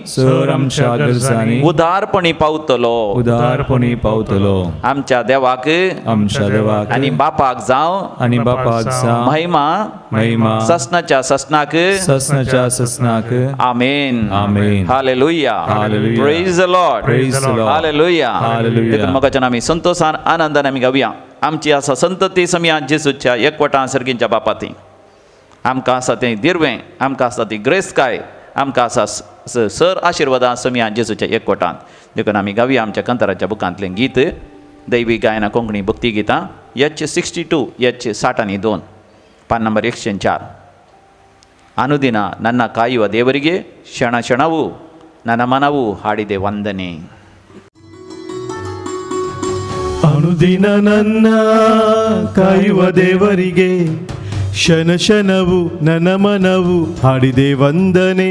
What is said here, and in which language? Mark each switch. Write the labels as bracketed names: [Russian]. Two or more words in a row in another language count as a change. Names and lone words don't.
[Konkani] सर आमच्या गरजांनी उदारपणी पावतलो. उदारपणी पावतलो. आमच्या देवाक आनी बापाक जावं आनी बापाक जावं महिमा ससनाच्या ससनाक आमेन. आमेन. हालेलुया. हालेलुया. [English] Praise the Lord. Praise the Lord. [Konkani] हालेलुया. हालेलुया. देखून मोगाचेर आमी संतोषान आनंदान आमी गावया. आमची आसा संतती सोम्या जेजूच्या एकवटां सर्गींच्या बापाती. आमकां आसा तें दिर्वें. आमकां आसा ती ग्रेस्तकाय. आमकां आसा सर आशिर्वादां सोम्या जेजूच्या एकवटांत. देखून आमी गावया आमच्या कंतराच्या बुकांतलें गीत दैवी गायना कोंकणी भक्ती गितां H 62 H 62 पान नंबर 104. [Kannada] ಅನುದಿನ ನನ್ನ ಕಾಯುವ ದೇವರಿಗೆ ಕ್ಷಣ ಕ್ಷಣವೂ ನನ್ನ ಮನವು ಹಾಡಿದೆ ವಂದನೆ. ಅನುದಿನ ನನ್ನ ಕಾಯುವ ದೇವರಿಗೆ ಕ್ಷಣ ಕ್ಷಣವು ನನ್ನ ಮನವು ಹಾಡಿದೆ ವಂದನೆ.